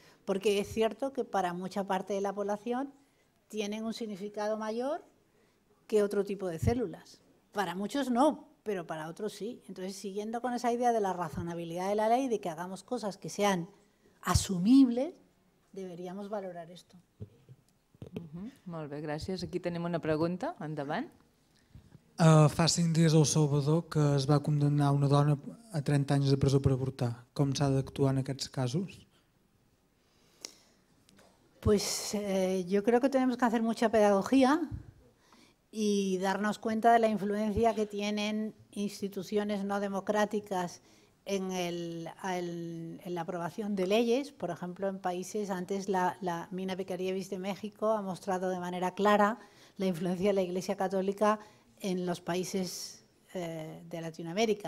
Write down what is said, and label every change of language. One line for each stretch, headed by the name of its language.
Spanish: Porque es cierto que para mucha parte de la población tienen un significado mayor que otro tipo de células. Para muchos no, pero para otros sí. Entonces, siguiendo con esa idea de la razonabilidad de la ley, de que hagamos cosas que sean asumibles, deberíamos valorar esto.
Catalan: Molt bé, gràcies. Aquí tenim una pregunta. Endavant. Fa 5 dies a El Salvador que es va condemnar una dona a 30 anys de presó per avortar. Com s'ha d'actuar en aquests casos?
Spanish: Pues yo creo que tenemos que hacer mucha pedagogía y darnos cuenta de la influencia que tienen instituciones no democráticas en la aprobación de leyes. Por ejemplo, en países, antes la Mina Beccarievis de México ha mostrado de manera clara la influencia de la Iglesia Católica en los países de Latinoamérica.